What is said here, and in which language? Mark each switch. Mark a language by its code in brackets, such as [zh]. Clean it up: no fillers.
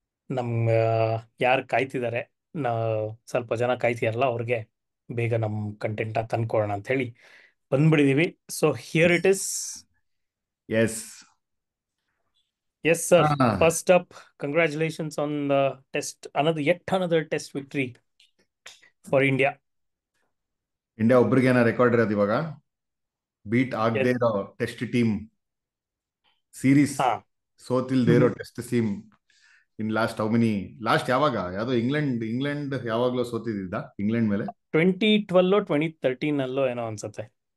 [kn] ನಮ್ಮ ಯಾರು ಕಾಯ್ತಿದ್ದಾರೆ, ಸ್ವಲ್ಪ ಜನ ಕಾಯ್ತಿದಾರಲ್ಲ, ಅವ್ರಿಗೆ ಬೇಗ ನಮ್ಮ ಕಂಟೆಂಟ್ ತಂದ್ಕೊಡೋಣ ಅಂತ ಹೇಳಿ ಬಂದ್ಬಿಟ್ಟಿದೀವಿ. [en] So here it is. Yes sir. First up, congratulations on the test. yet another test victory for India. [kn] ಒಬ್ರಿಗೆ ರೆಕಾರ್ಡ್ ಇರೋದು ಇವಾಗ. ಬೀಟ್ ಆಗದೆ ಇರೋ ಟೆಸ್ಟ್ ಟೀಮ್ ಸೀರೀಸ್ ಸೋತಿಲ್ದೇ ಇರೋ ಟೆಸ್ಟ್ ಟೀಮ್ ಇನ್ ಲಾಸ್ಟ್ ಯಾವಾಗ ಯಾವ್ದೋ ಇಂಗ್ಲೆಂಡ್ ಯಾವಾಗ್ಲೂ ಸೋತಿದ್ದ ಇಂಗ್ಲೆಂಡ್ ಮೇಲೆ 2012 2013 ಅಲ್ಲೋ ಏನೋ ಅನ್ಸುತ್ತೆ.